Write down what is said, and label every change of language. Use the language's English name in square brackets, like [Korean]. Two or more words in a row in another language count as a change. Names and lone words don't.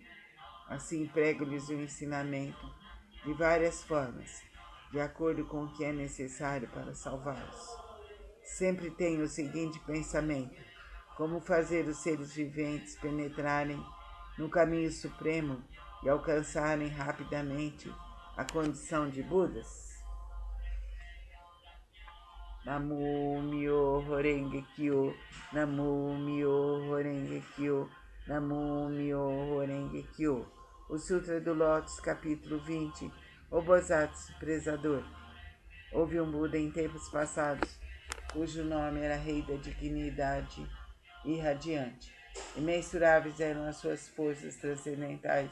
[Portuguese] Assim prego-lhes o ensinamento de várias formas, de acordo com o que é necessário para salvá-los. Sempre tenho o seguinte pensamento: como fazer os seres viventes penetrarem no caminho supremo e alcançarem rapidamente a condição de Budas? [Japanese] 南無妙法蓮華経、南無妙法蓮華経、南無妙法蓮華経. [Portuguese] O Sutra do Lótus, capítulo 20, o Bosatsu Prezador. Houve um Buda em tempos passados, cujo nome era Rei da Dignidade Irradiante. Imensuráveis eram as suas forças transcendentais.